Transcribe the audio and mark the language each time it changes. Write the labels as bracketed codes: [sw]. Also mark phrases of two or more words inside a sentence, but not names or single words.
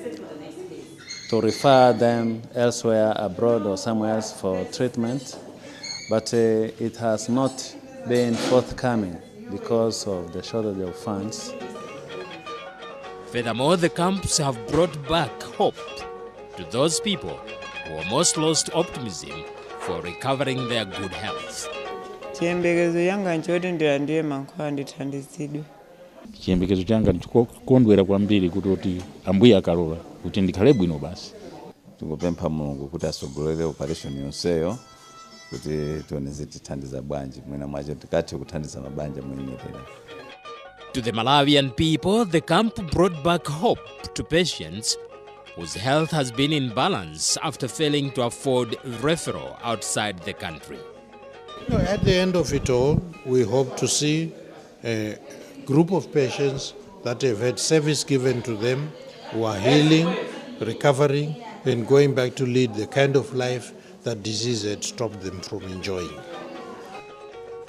[en] refer them elsewhere abroad or somewhere else for treatment, but it has not been forthcoming because of the shortage of funds. Furthermore, the camps have brought back hope to those people who almost lost optimism for recovering their good health. [ny] Chiyembekezo yanga nchoti ndilandire mankhwala ndithandizidwe. Chiyembekezo changa ndikukondwera kwambiri kuti ambuye akalola kuti ndikhale bwino basi. Tikupempha Mulungu kuti asogolere operation yonseyo kuti tioneze tithandiza bwanji mwina mwacho tikathe kuthandiza mabanja mwenyewe. [en] To the Malawian people, the camp brought back hope to patients whose health has been in balance after failing to afford referral outside the country. At the end of it all, we hope to see a group of patients that have had service given to them, who are healing, recovering, and going back to lead the kind of life that disease had stopped them from enjoying.